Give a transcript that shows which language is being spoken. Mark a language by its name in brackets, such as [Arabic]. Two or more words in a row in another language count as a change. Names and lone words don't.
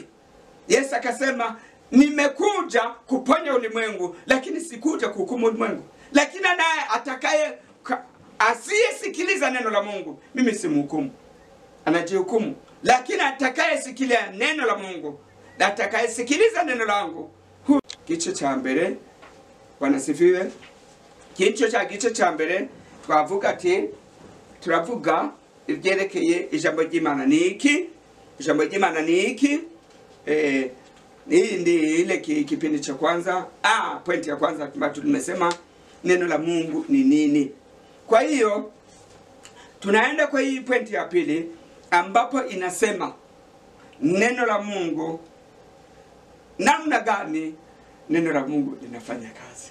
[Swahili] Yesu akasema, nimekuja kuponya ulimwengu, lakini sikuja kuhukumu ulimwengu. Lakini naye asiyesikiliza neno la Mungu, mimi simhukumu, anajihukumu. Lakini atakayesikilia neno la Mungu, atakayesikiliza neno langu, [Rundi] gice cha mbere. [Swahili] Bwana sifiwe. [Rundi] Gice cha mbere twavuga ati turavuga ibyerekeye ijambo ry'Imana niki. Ijambo ry'Imana niki? [Swahili] Ile kipindi cha kwanza, pointi ya kwanza tumesema neno la Mungu ni nini. Kwa hiyo tunaenda kwa hii pointi ya pili ambapo inasema neno la Mungu, namna gani neno la Mungu linafanya kazi.